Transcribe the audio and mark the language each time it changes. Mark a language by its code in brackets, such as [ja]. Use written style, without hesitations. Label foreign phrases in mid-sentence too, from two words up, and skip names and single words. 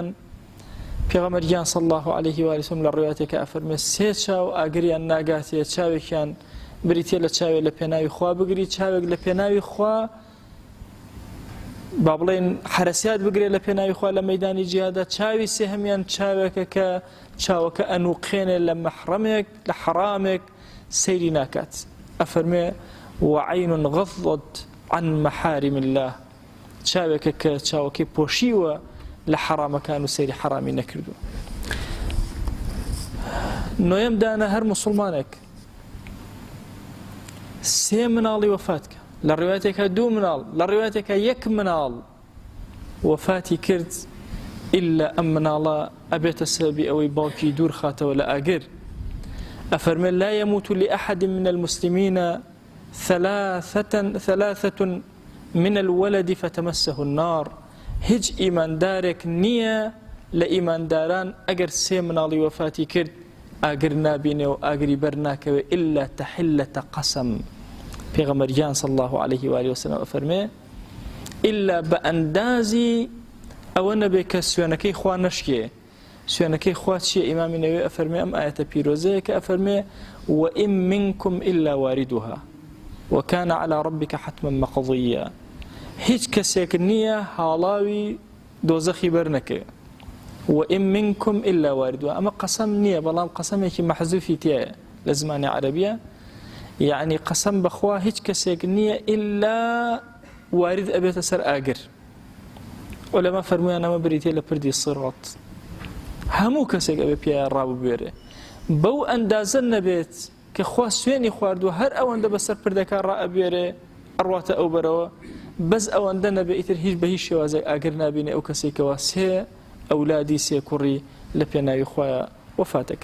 [ckb] پێغەمبەریان [ar] صلی الله عليه و آله وسلم [ckb] لە ڕوایەتێکە ئەفەرمێ 3 چاو ئاگریان ناگاتێ چاوێکیان بریتێ لە چاوێ لە پێناوی خوا بگری چاوێک لە پێناوی خوا با بڵێن حرەسیات بگرێت لە پێناوی خوا لە مەیدانی جیهادا چاوی سێهەمیان چاوێکە کە چاوەکە ئەنوقێنێ لە مەحرەمێک لە حرامێک سەیری ناکات. ئەفەرمێ [ar] وعین غضت عن محارم الله [ckb] چاوێکە کە چاوەکەی پۆشیوە لە حرامەکان و سەیری حرامی نەکردو. نۆیەم دانە هەر مسلمانێک 3 مناڵی وەفاتکە لە ڕوایەتێکە 2 مناڵ لە ڕوایەتێکە 1 مناڵ وەفاتی کرد إلا ئەم مناڵە ئەبێتە سەبەبی ئەوەی باوکی دوور خاتەوە لە ئاگر. [ar] ئەفەرمێ لا يموت لأحد من المسلمين 3 من الولد فتمسه النار. [ckb] هیچ ئیماندارێک نییە لە ئیمانداران ئەگەر 3 مناڵی وەفاتی کرد ئاگر نابینێ و ئاگری بەر ناکەوێ [ar] إلا تحلة قسم. [ckb] پێغەمبەریان [ar] صلی الله عليه و آله وسلم [ckb] ئەفەرمێ إلا بە ئەندازی ئەوە نەبێ کە سوێنەکەی خوا نەشکێ. سوێنەکەی خوا چیە؟ ئیمامی نەووی ئەفەرمێ ئەم ئاەتە پیرۆزەیە کە ئەفەرمێ [ar] وإن منكم إلا واردها وكان على ربك حتما مقضيا. [ckb] هیچ کەسێک نییە هاڵاوی دۆزەخی بەرنەکەوێ. [ar] وإن منكم إلا واردها [ckb] ئەمە قەسەم نییە بەڵام قەسەمێکی مەحزوفی تایە لە زمانی عەرەبیە، یعنی قەسەم بەخوا هیچ کەسێک نییە إلا وارد ئەبێتە سەر ئاگر. عولەما فەرموویان ئەمە بریتێ لە پردی سڕات، هەموو کەسێک ئەبێ پێیان ڕاببوێرێ بەو ئەندازە نەبێت کە خوا سوێنی خواردووە هەر ئەوەندە بەسەر پردەکان ڕائەبوێرێ ئەڕواتە ئەو بەرەوە، بەس ئەوەندە نەبێ ئیتر هیچ بە هیچ شێوازێک ئاگر نابینێ ئەو کەسێکەوە 3 ئەولادی 3 کوڕی لە پێناوی خوایە وەفاتەکە.